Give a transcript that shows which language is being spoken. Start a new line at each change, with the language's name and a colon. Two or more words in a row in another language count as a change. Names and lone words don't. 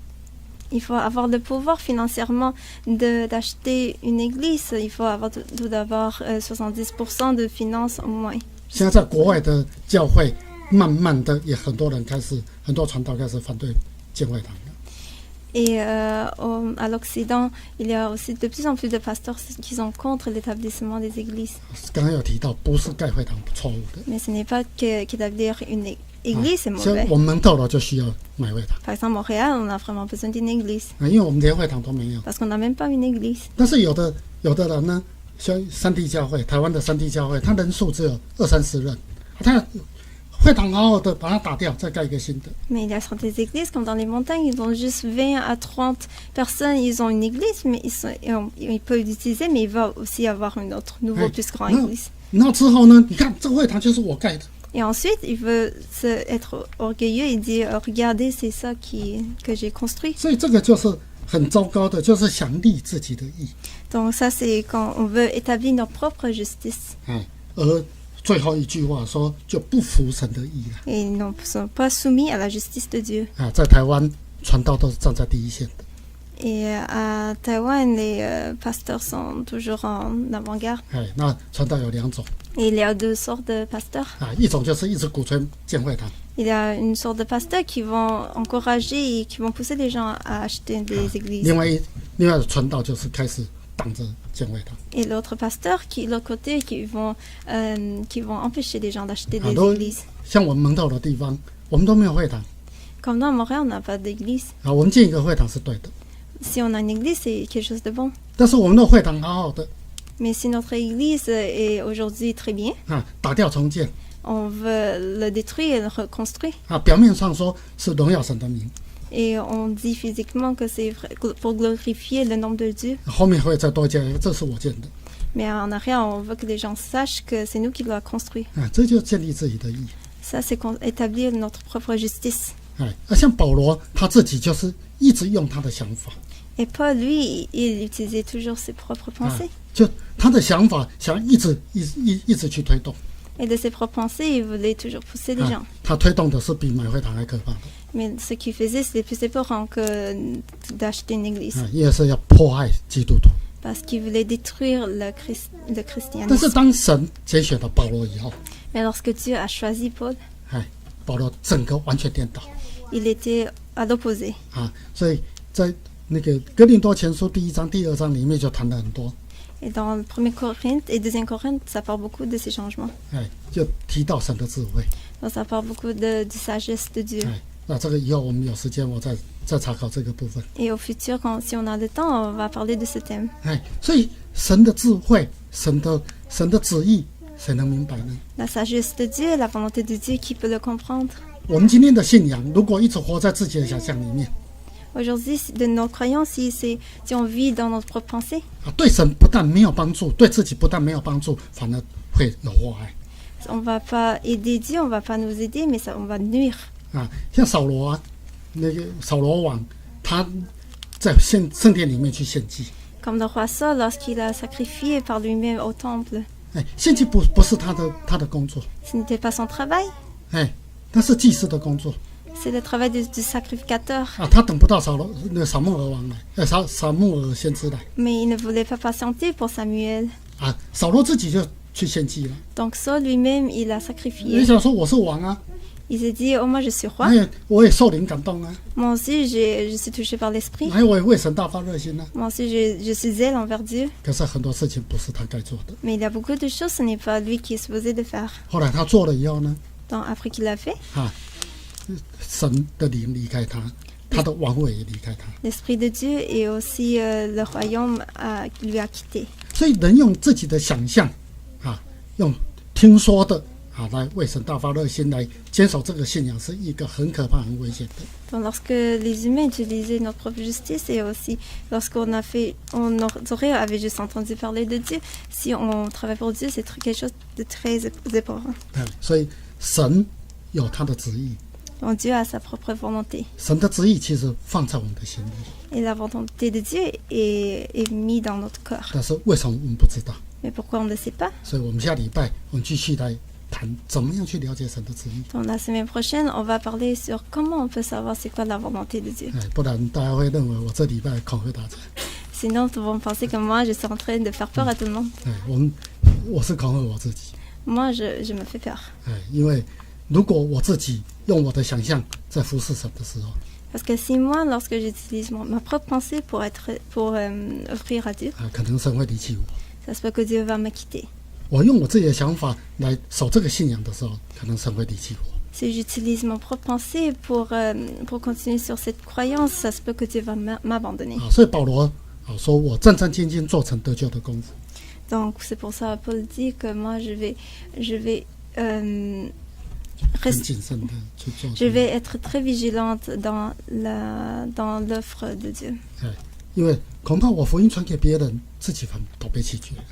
French: Il faut avoir le pouvoir financièrement d'acheter une église. Il faut avoir tout d'abord 70% de finances au moins.
Chinese: 现在在国外的教会，慢慢的也很多传道开始反对建会堂了。
French: Et à l'Occident, il y a aussi de plus en plus de pasteurs qui sont contre l'établissement des églises.
Chinese: 刚刚有提到，不是盖会堂错误的，
French: Mais ce n'est pas qu'établir une église est
Chinese: 像
French: mauvais.
Chinese: 我们蒙特罗就需要买会堂
French: Par exemple, Montréal, on a vraiment besoin d'une église
Chinese: 因为我们连会堂都没有。
French: parce qu'on n'a même pas une église.
Chinese: 但是有的人呢，像三地教会，台湾的三地教会，它人数只有20-30人，它会堂好好的把它打掉，再盖一个新的。
French: Mais il y a certaines églises, comme dans les montagnes, ils ont juste 20 à 30 personnes. Ils ont une église, mais ils peuvent l'utiliser, mais il va aussi y avoir une autre, nouveau, Oui. plus grande Non. église.
Chinese: 然后之后呢，你看这个会堂就是我盖的，
French: Et ensuite, il veut être orgueilleux et dire regardez, c'est ça que j'ai construit.
Chinese: 所以这个就是很糟糕的，就是想立自己的义。
French: Donc, ça, c'est quand on veut établir notre propre justice.
Chinese: 而最后一句话说就不服神的义了。
French: Et ils ne sont pas soumis à la justice de Dieu.
Chinese: 在台湾传道都是站在第一线的。
French: Et à Taïwan, les pasteurs sont toujours en avant-garde.
Chinese: 那传道有2种
French: Et il y a 2 sortes de pasteurs.
Chinese: 一种就是一直鼓吹建会堂，
French: Il y a une sorte de pasteurs qui vont encourager et qui vont pousser les gens à acheter des églises.
Chinese: 另外的传道就是开始挡着建会堂。
French: Et l'autre pasteur, l'autre côté, qui vont empêcher les gens d'acheter
Chinese: 很
French: des
Chinese: 多
French: églises.
Chinese: 像我们蒙特的地方，我们都没有会堂
French: Comme dans Montréal, on n'a pas d'église.
Chinese: 我们建一个会堂是对的，
French: Si on a une église, c'est quelque chose de bon.
Chinese: 但是我们的会堂好好的
French: Mais si notre église est aujourd'hui très bien,
Chinese: 打掉重建
French: on veut le détruire et le reconstruire.
Chinese: 表面上说是荣耀神的名，
French: Et on dit physiquement que c'est pour glorifier le nom de Dieu.
Chinese: 后面会再多加一个，这是我建的
French: Mais en arrière, on veut que les gens sachent que c'est nous qui l'avons construit.
Chinese: 这就建立自己的义。
French: Ça, c'est établir notre propre justice.
Chinese: 像保罗他自己就是一直用他的想法，
French: Et Paul, lui, il utilisait toujours ses propres pensées.
Chinese: 就他的想法想一直去推动，
French: Et de ses propres pensées, il voulait toujours pousser les gens.
Chinese: 他推动的是比买会堂还可怕的，
French: Mais ce qu'il faisait, c'était plus épeurant que d'acheter une église.
Chinese: 因为是要迫害基督徒。
French: Parce qu'il voulait détruire le
Chinese: 但是
French: christianisme.
Chinese: 当神拣选了保罗以后，
French: Mais lorsque Dieu a choisi Paul,
Chinese: 保罗整个完全颠倒
French: il était à l'opposé.
Chinese: 所以在那个哥林多前书1章、2章里面就谈了很多，
French: Et dans 1 Corinthe et 2 Corinthe, ça parle beaucoup de ces changements.
Chinese: 就提到神的智慧。
French: Donc ça parle beaucoup de sagesse de Dieu.
Chinese: 那这个以后我们有时间我再查考这个部分。
French: Et au futur, si on a le temps, on va parler de ce thème.
Chinese: 所以神的智慧、神的旨意，谁能明白呢？
French: La sagesse de Dieu, la volonté de Dieu, qui peut le comprendre?
Chinese: 我们今天的信仰，如果一直活在自己的想象里面，
French: Aujourd'hui, de nos croyances, si on vit dans notre propre pensée,
Chinese: 对神不但没有帮助，对自己不但没有帮助，反而会有祸害。
French: on ne va pas aider Dieu, on ne va pas nous aider, mais on va nuire.
Chinese: 像扫罗那个扫罗王，他在圣殿里面去献祭，
French: Comme le roi Saul, lorsqu'il a sacrifié par lui-même au temple,
Chinese: 献祭不是他的工作，
French: ce n'était pas son travail,
Chinese: 那是祭司的工作。
French: c'est le travail du sacrificateur.
Chinese: 他等不到撒母耳王来，撒母耳先知来，
French: Mais il ne voulait pas patienter pour Samuel.
Chinese: 扫罗自己就去献祭了。
French: Donc Saul lui-même, il a
Chinese: 你
French: sacrifié.
Chinese: 想说我是王啊，
French: Il s'est dit, oh moi je suis roi.
Chinese: 我也受灵感动啊，
French: Moi aussi, je suis touché par l'esprit.
Chinese: 我也为神大发热心啊。
French: Moi aussi, je suis zèle envers Dieu.
Chinese: 可是很多事情不是他该做的。
French: Mais il y a beaucoup de choses, ce n'est pas lui qui est supposé de faire.
Chinese: 后来他做了以后呢，
French: Donc après qu'il l'a fait,
Chinese: 神的灵离开他，他的王位也离开他。
French: l'esprit de Dieu et aussi le royaume lui a quitté.
Chinese: 所以人用自己的想象，用听说的来为神大发热心，来坚守这个信仰，是一个很可怕、很危险的。
French: Donc lorsque les humains utilisaient notre propre justice et aussi lorsqu'on avait juste entendu parler de Dieu, si on travaille pour Dieu, c'est quelque chose de très épeurant.
Chinese: 所以神有他的旨意，
French: Donc Dieu a sa propre volonté.
Chinese: 神的旨意其实放在我们的心里，
French: Et la volonté de Dieu est mise dans notre cœur.
Chinese: 但是为什么我们不知道？
French: Mais pourquoi on ne le sait pas?
Chinese: 所以我们下礼拜我们继续来谈怎么样去了解神的旨意。
French: Donc la semaine prochaine, on va parler sur comment on peut savoir c'est quoi la volonté de Dieu.
Chinese: 不然大家会认为我这礼拜恐吓大家。
French: Sinon, ils vont penser que moi, je suis en train de faire peur à tout le monde.
Chinese: 我是恐吓我自己。
French: Moi, je me fais peur.
Chinese: 因为如果我自己用我的想象在服侍神的时候，
French: Parce que si moi, lorsque j'utilise ma propre pensée pour offrir à Dieu,
Chinese: 可能神会离弃我。
French: ça se peut que Dieu va me quitter.
Chinese: 我用我自己的想法来守这个信仰的时候，可能神会离弃我。
French: Si j'utilise mon propre pensée pour continuer sur cette croyance, ça se peut que Dieu va m'abandonner.
Chinese: 所以保罗说我战战兢兢做成得救的功夫。
French: Donc c'est pour ça que Paul dit que moi je vais être très vigilante dans l'offre de Dieu.
Chinese: 因为恐怕我福音传给别人，自己都被弃绝了。